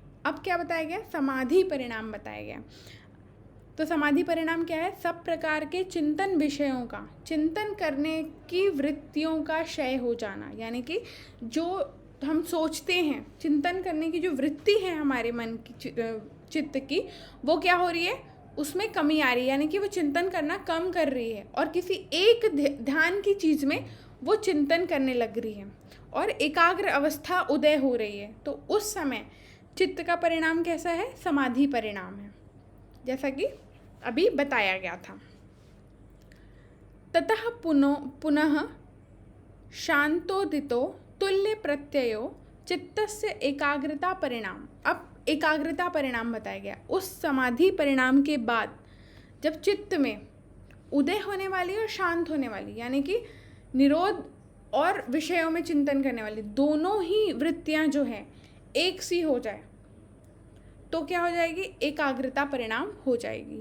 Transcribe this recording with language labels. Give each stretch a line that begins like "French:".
Hindi: अब क्या बताया गया, समाधि परिणाम बताया गया। तो समाधि परिणाम क्या है, सब प्रकार के चिंतन विषयों का, चिंतन करने की वृत्तियों का क्षय हो जाना, यानी कि जो हम सोचते हैं, चिंतन करने की जो वृत्ति है हमारे मन की, चित्त की, वो क्या हो रही है, उसमें कमी आ रही है, यानी कि वो चिंतन करना कम कर रही है और किसी एक ध्यान की चीज़ में वो चिंतन करने लग रही है और एकाग्र अवस्था उदय हो रही है। तो उस समय चित्त का परिणाम कैसा है, समाधि परिणाम है, जैसा कि अभी बताया गया था।
Sanskrit: ततः पुनः शांतोदितो तुल्य प्रत्ययो चित्तस्य एकाग्रता परिणाम।
Hindi: अब एकाग्रता परिणाम बताया गया। उस समाधि परिणाम के बाद जब चित्त में उदय होने वाली और शांत होने वाली, यानी कि निरोध और विषयों में चिंतन करने वाली दोनों ही वृत्तियां जो है एक सी हो जाए तो क्या हो जाएगी, एकाग्रता परिणाम हो जाएगी।